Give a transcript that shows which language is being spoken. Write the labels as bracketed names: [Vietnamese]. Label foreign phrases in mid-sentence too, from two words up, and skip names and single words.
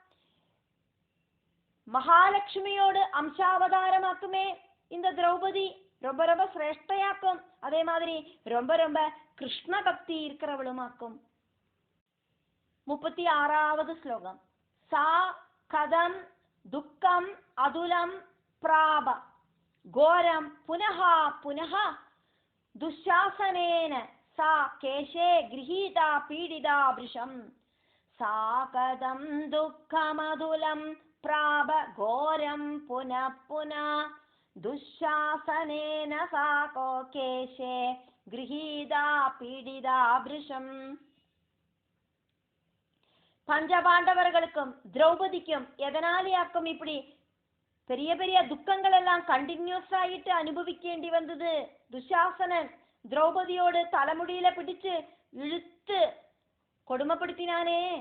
[Tamil] மகாலட்சுமியோடு அம்சாவதாரமாக்குமே இந்த திரௌபதி ரொம்ப ரொம்ப சிரேஷ்டையாக்கும். அதே மாதிரி ரொம்ப ரொம்ப கிருஷ்ண பக்தி இருக்கிறவளுமாக்கும். 36வது ஸ்லோகம். [Sanskrit] सा कथं दुःखम् अतुलं प्राप घोरं पुनः पुनः दुःशासनेन सा केशे गृहीता पीडिता वृषं सा कथं दुःखमधुलं प्राप घोरं पुनः पुनः दुःशासनेन सा केशे गृहीता पीडिता वृषं. [Tamil] பஞ்சபாண்டவர்களுக்கும் திரௌபதிக்கும் எதனாலேயாக்கும் இப்படி பெரிய பெரிய துக்கங்கள் எல்லாம் கண்டினியூஸ் ஆகிட்டு அனுபவிக்கேண்டி வந்தது? துஷாசனன் திரௌபதியோடு தலைமுடியில பிடிச்சு இழுத்து கொடுமைப்படுத்தினானே.